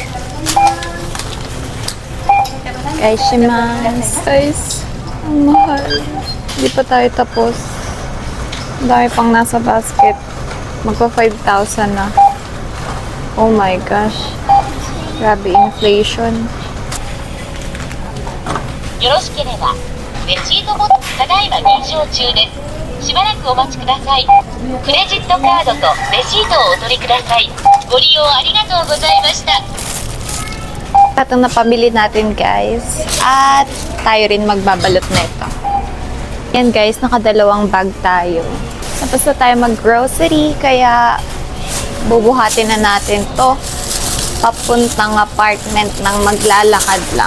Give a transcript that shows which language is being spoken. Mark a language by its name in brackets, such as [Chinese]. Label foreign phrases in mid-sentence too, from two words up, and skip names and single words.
[Filipino] Guys, ang mahal. Hindi pa tayo tapos. Ang dami pang nasa basket. Magpa 5,000 na. [English] Oh my gosh. [Filipino] Grabe inflation. [Japanese] よろしければレシートボックスただいま認証中です。しばらくお待ちください。クレジットカードとレシートをお取りください。ご利用ありがとうございました。 [Filipino] Ito na pamili natin guys. At tayo rin magbabalot nito. Yan guys, nakadalawang bag tayo. Tapos na tayo mag-grocery, kaya bubuhatin na natin to papuntang apartment ng maglalakad lang.